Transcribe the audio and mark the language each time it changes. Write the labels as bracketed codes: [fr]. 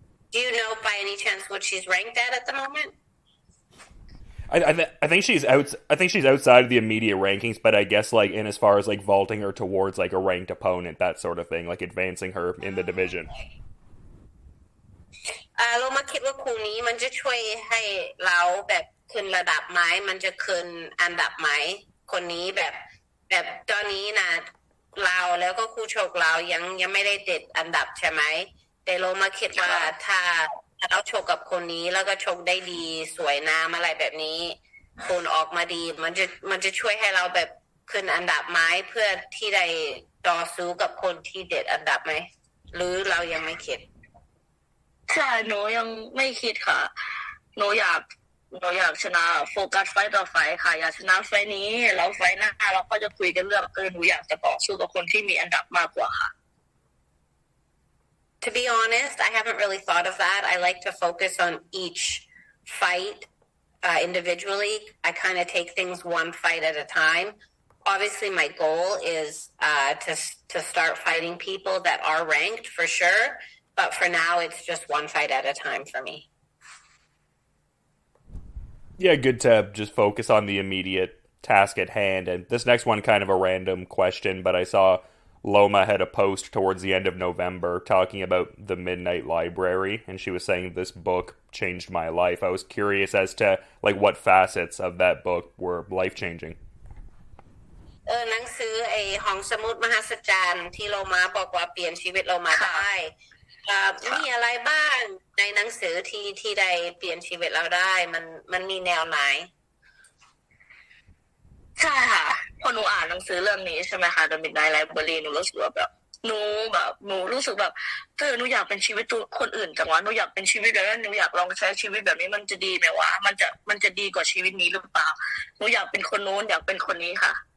[en] Do you know by any chance what she's ranked at the moment? I think she's out. I think she's outside of the immediate rankings, but I guess like in as far as like vaulting her towards like a ranked opponent, that sort of thing, like advancing her in the division. [th] เรามาคิดว่าคู่นี้มันจะช่วยให้เราแบบขึ้นระดับไหมมันจะขึ้นอันดับไหมคนนี้แบบตอนนี้นะเราแล้วก็คู่ชกเรายังไม่ได้ติดอันดับใช่ไหมแต่เรามาคิดว่าถ้าเราชกกับคนนี้แล้วก็ชกได้ดีสวยงามอะไรแบบนี้ผลออกมาดีมันจะช่วยให้เราแบบขึ้นอันดับไหมเพื่อที่ได้ต่อสู้กับคนที่เด็ดอันดับไหมหรือเรายังไม่คิด ใช่หนูยังไม่คิดค่ะหนูอยากชนะโฟกัสไฟต์ต่อไฟต์ค่ะอยากชนะไฟต์นี้แล้วไฟต์หน้าเราก็จะคุยกันเรื่องหนูอยากจะต่อสู้กับคนที่มีอันดับมากกว่าค่ะ [en] To be honest, I haven't really thought of that. I like to focus on each fight individually. I kind of take things one fight at a time. Obviously, my goal is to start fighting people that are ranked for sure. But for now, it's just one fight at a time for me. Yeah, good to just focus on the immediate task at hand. And this next one, kind of a random question, but I saw Loma had a post towards the end of November talking about the Midnight Library, and she was saying this book changed my life. I was curious as to like what facets of that book were life-changing. [th] หนังสือห้องสมุดมหัศจรรย์ที่โลมาบอกว่าเปลี่ยนชีวิตโลมาได้มีอะไรบ้างในหนังสือที่ได้เปลี่ยนชีวิตเราได้มันมีแนวไหน ใช่ค่ะพอหนูอ่านหนังสือเรื่องนี้ใช่ไหมคะ The Midnight Library หนูรู้สึกว่าแบบหนูรู้สึกแบบหนูอยากเป็นชีวิตตัวคนอื่นจังวะหนูอยากเป็นชีวิตแบบนั้นหนูอยากลองใช้ชีวิตแบบนี้มันจะดีไหมวะมันจะดีกว่าชีวิตนี้หรือเปล่าหนูอยากเป็นคนโน้นอยากเป็นคนนี้ค่ะ